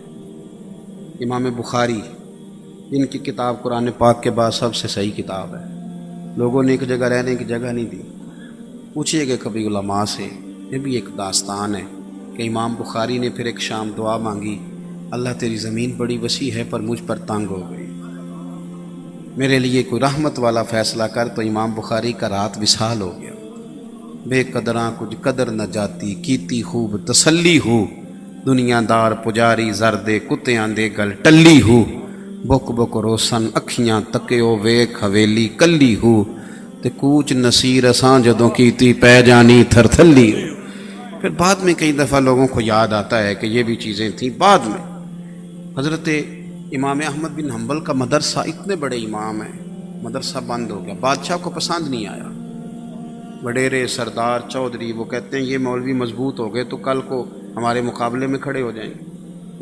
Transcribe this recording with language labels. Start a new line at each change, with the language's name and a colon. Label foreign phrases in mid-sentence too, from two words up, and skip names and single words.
Urdu: امام بخاری جن کی کتاب قرآن پاک کے بعد سب سے صحیح کتاب ہے، لوگوں نے ایک جگہ رہنے کی جگہ نہیں دی، پوچھئے گے کبھی علماء سے، یہ بھی ایک داستان ہے کہ امام بخاری نے پھر ایک شام دعا مانگی، اللہ تیری زمین بڑی وسیع ہے پر مجھ پر تنگ ہو گئی، میرے لیے کوئی رحمت والا فیصلہ کر، تو امام بخاری کا رات وصال ہو گیا۔
Punjabi: بے قدراں کچھ قدر نہ جاتی، کیتی خوب تسلی ہو، دنیا دار پجاری زردے کتیاں دے گل ٹلی ہو، بک بک روسن اکھیاں تکیو ویکھ حویلی کلی ہو، تے کوچ نصیر اساں جدوں کیتی پہ جانی تھر تھلی ہو۔
Urdu: پھر بعد میں کئی دفعہ لوگوں کو یاد آتا ہے کہ یہ بھی چیزیں تھیں۔ بعد میں حضرت امام احمد بن حنبل کا مدرسہ، اتنے بڑے امام ہیں، مدرسہ بند ہو گیا، بادشاہ کو پسند نہیں آیا، وڈیرے سردار چودھری وہ کہتے ہیں یہ مولوی مضبوط ہو گئے تو کل کو ہمارے مقابلے میں کھڑے ہو جائیں گے۔